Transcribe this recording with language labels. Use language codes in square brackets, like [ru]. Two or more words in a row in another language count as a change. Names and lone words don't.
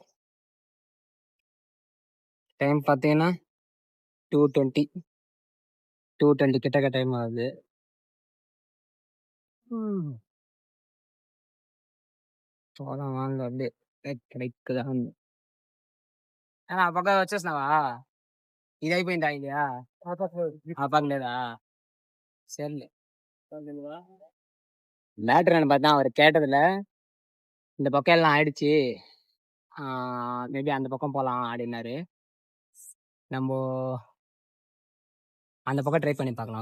[ta] டைம் பார்த்தீங்கன்னா 2:20 கிட்டக்க டைம் ஆகுது. சோளம் வாங்கல அப்படியே கிடைக்குதான். [te] ఆ పక్క వచ్చేసినావా? ఇది అయిపోయిందా ఇదా? ఆ పక్క లేదా? [ta] சரில மேட்ரு என்ன பார்த்தா அவர் கேட்டதுல இந்த பக்கம் எல்லாம் ஆயிடுச்சு, மேபி அந்த பக்கம் போகலாம் அப்படின்னாரு. நம்ம அந்த பக்கம் ட்ரை பண்ணி பார்க்கலாம்.